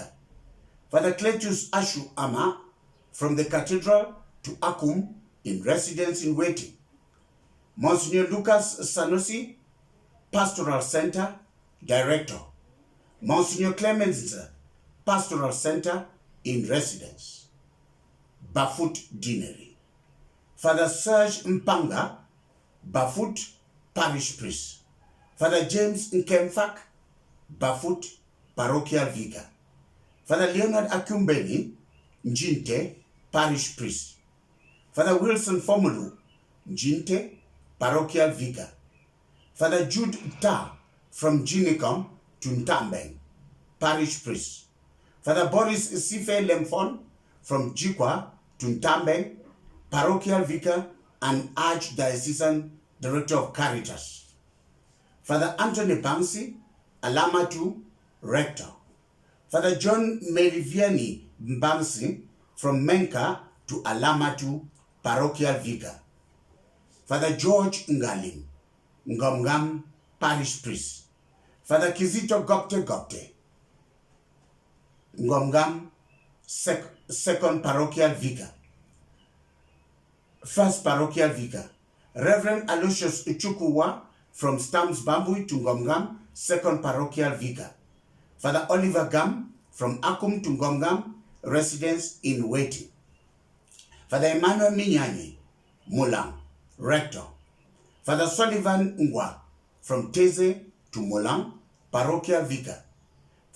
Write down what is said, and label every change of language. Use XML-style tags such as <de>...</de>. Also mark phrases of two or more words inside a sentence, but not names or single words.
<en>Father Cletus Ashu Ama, from the Cathedral to Akum, in residence in waiting. Monsignor Lucas Sanusi, Pastoral Center, Director. Monsignor Clemens, Pastoral Center, in residence. Bafut Deanery. Father Serge Mpanga, Bafut, Parish Priest. Father James Nkemfak, Bafut, Parochial Vicar. Father Leonard Akumbeni, Njinte, Parish Priest. Father Wilson Formulu, Njinte, Parochial Vicar. Father Jude Ta, from Jinicom to Ntambeng, Parish Priest. Father Boris Sife Lemfon, from Jikwa to Ntambeng, Parochial Vicar and Archdiocesan Director of Caritas. Father Anthony Bansi, Alamatu, Rector. Father John Meriviani Mbamsi, from Menka to Alamatu, Parochial Vicar. Father George Ngalim, Ngomgam, Parish Priest. Father Kizito Gopte, Ngomgam, Second Parochial Vicar. First Parochial Vicar. Reverend Aloysius Ichukuwa, from Stamps Bambui to Ngomgam, Second Parochial Vicar. Father Oliver Gam, from Akum to Ngomgam, residence in waiting. Father Emmanuel Minyani, Mulang, Rector. Father Sullivan Ngwa, from Teze to Mulang, Parochial Vicar.</en>